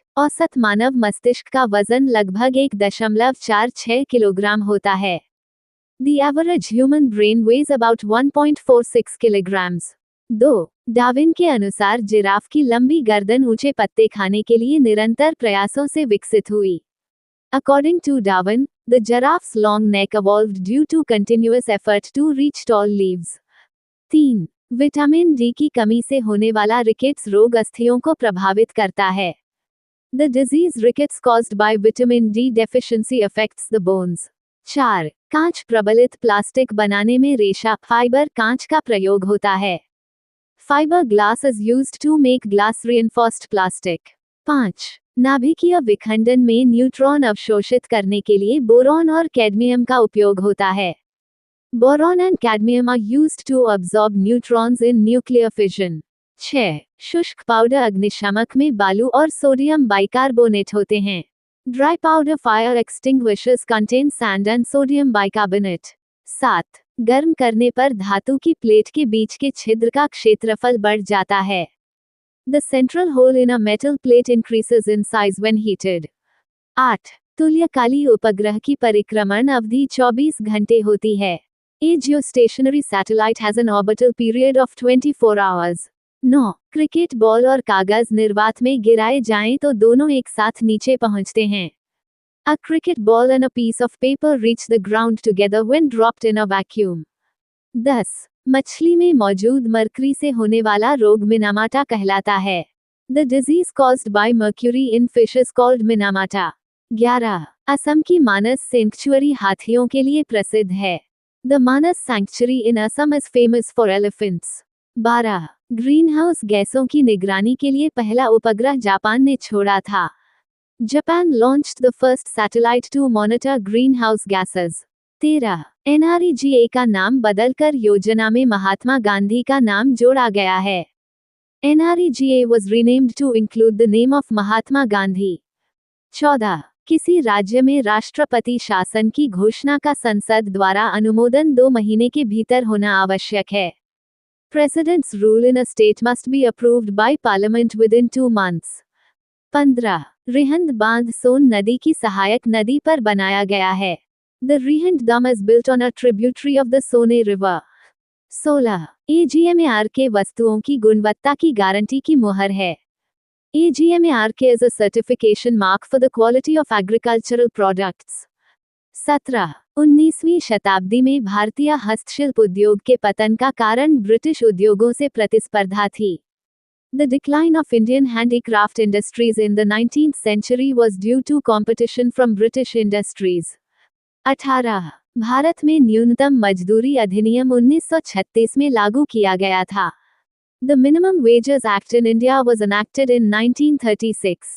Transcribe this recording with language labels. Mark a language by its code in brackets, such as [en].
[hi] औसत मानव मस्तिष्क का वजन लगभग 1.46 किलोग्राम होता है। [en] The average human brain weighs about 1.46 kilograms. 2. [hi] Darwin के अनुसार जिराफ की लंबी गर्दन ऊंचे पत्ते खाने के लिए निरंतर प्रयासों से विकसित हुई। [en] According to Darwin, the giraffe's long neck evolved due to continuous effort to reach tall leaves. 3. [hi] Vitamin D की कमी से होने वाला रिकेट्स रोग अस्थियों को प्रभावित करता है। [en] The disease rickets caused by vitamin D deficiency affects the bones. 4. [hi] कांच प्रबलित प्लास्टिक बनाने में रेशा फाइबर कांच का प्रयोग होता है। [en] Fiber glass is used to make glass reinforced plastic. 5. [hi] नाभिकीय विखंडन में न्यूट्रॉन अवशोषित करने के लिए बोरॉन और कैडमियम का उपयोग होता है। [en] Boron and cadmium are used to absorb neutrons in nuclear fission. 6. [hi] शुष्क पाउडर अग्निशामक में बालू और सोडियम बाइकार्बोनेट होते हैं। [en] Dry powder fire extinguishers contain sand and sodium bicarbonate. 7. [hi] गर्म करने पर धातु की प्लेट के बीच के छिद्र का क्षेत्रफल बढ़ जाता है। [en] The central hole in a metal plate increases in size when heated. 8. [hi] तुल्यकाली उपग्रह की परिक्रमण अवधि 24 घंटे होती है। [en] A geostationary satellite has an orbital period of 24 hours. 9. [hi] Cricket ball और कागज निर्वात में गिराए जाएं तो दोनों एक साथ नीचे पहुंचते हैं। [en] A cricket ball and a piece of paper reach the ground together when dropped in a vacuum. 10. [hi] मछली में मौजूद मरकरी से होने वाला रोग मिनामाटा कहलाता है। [en] The disease caused by mercury in fish is called Minamata. 11. [hi] Assam की मानस सेंक्चुअरी हाथियों के लिए प्रसिद्ध है। [en] The Manas Sanctuary in Assam is famous for elephants. 12. [hi] Greenhouse गैसों की निगरानी के लिए पहला उपग्रह जापान ने छोड़ा था। [en] Japan launched the first satellite to monitor greenhouse gases. 13. [hi] NREGA का नाम बदलकर योजना में महात्मा गांधी का नाम जोड़ा गया है। [en] NREGA was renamed to include the name of Mahatma Gandhi. 14. [hi] किसी राज्य में राष्ट्रपति शासन की घोषणा का संसद द्वारा अनुमोदन 2 महीने के भीतर होना आवश्यक है। [en] President's rule in a state must be approved by parliament within 2 months. 15. [hi] Rihand बांध सोन नदी की सहायक नदी पर बनाया गया है। [en] The Rihand Dam is built on a tributary of the Sone River. 16. [hi] AGMARK वस्तुओं की गुणवत्ता की गारंटी की मुहर है। [en] AGMARK is a certification mark for the quality of agricultural products. 17. [hi] 19वीं शताब्दी में भारतीय हस्तशिल्प उद्योग के पतन का कारण ब्रिटिश उद्योगों से प्रतिस्पर्धा थी। [en] The decline of Indian handicraft industries in the 19th century was due to competition from British industries. 18. [hi] Bharat में न्यूनतम मजदूरी अधिनियम 1936 में लागू किया गया था। [en] The Minimum Wages Act in India was enacted in 1936.